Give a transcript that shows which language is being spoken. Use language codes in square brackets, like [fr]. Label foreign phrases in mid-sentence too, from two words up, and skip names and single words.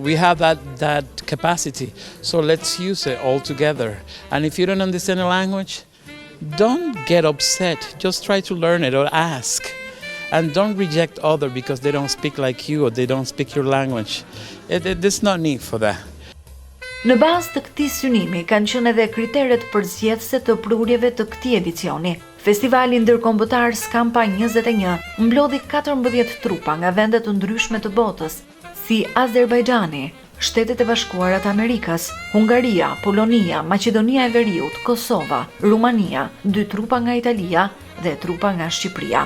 [en] We have that capacity, so let's use it all together. And if you don't understand a language, don't get upset. Just try to learn it or ask. And don't reject others because they don't speak like you or they don't speak your language. There's no need for that. [sq] Në bazë të këtij synimi kanë qenë edhe kriteret përzgjedhëse të prurjeve të këtij edicioni. Festivali ndërkombëtar Skampa 21 mblodhi 14 trupa nga vende të ndryshme të botës, si Azerbajxhani, Shtetet e Bashkuara të Amerikës, Hungaria, Polonia, Maqedonia e Veriut, Kosova, Rumania, 2 trupa nga Italia dhe trupa nga Shqipëria.